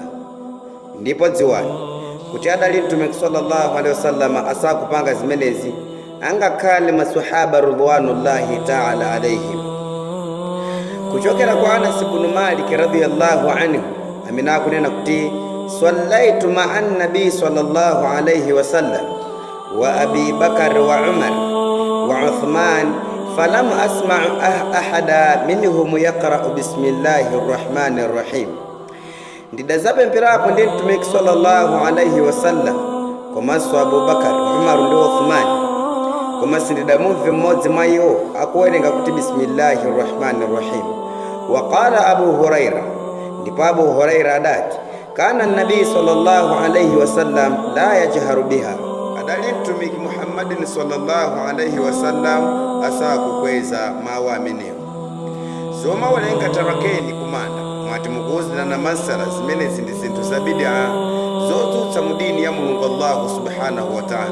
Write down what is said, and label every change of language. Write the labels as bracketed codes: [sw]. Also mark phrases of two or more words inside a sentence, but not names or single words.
[ny] Ndipo dziwani kuti adali mtumiki [ar] صلى الله عليه وسلم [ny] asakupanga zimenezi angakhale maswahaba [ar] رضوان الله تعالى عليهم. [ny] Kuchokera kwa [ar] Anas ibn Malik رضي الله عنه [ny] amene akunena kuti [ar] صليت مع النبي صلى الله عليه وسلم وأبي بكر وعمر وعثمان فلم أسمع أحدا منهم يقرأ بسم الله الرحمن الرحيم. [ny] Ndidazapemperapo ndi mtumiki [ar] صلى الله عليه وسلم [ny] komanso Abu Bakar, Umar ndi Uthman, koma sindidamumve mmodzi mwa iwo akuwerenga kuti [ar] بسم الله الرحمن الرحيم. Waqala Abu Huraira, [ny] ndipo Abu Huraira adati [ar] كان النبي صلى الله عليه وسلم لا يجهر بها, [ny] adali mtumiki Muhammadin [ar] صلى الله عليه وسلم [ny] asakukweza mawu amenewo. Zoma walenga tarakeni kumanda mwati mukuzina na masala zimene ndi zinthu za bid'a zotsutsa mudini ya Mulungu Allah [ar] سبحانه وتعالى.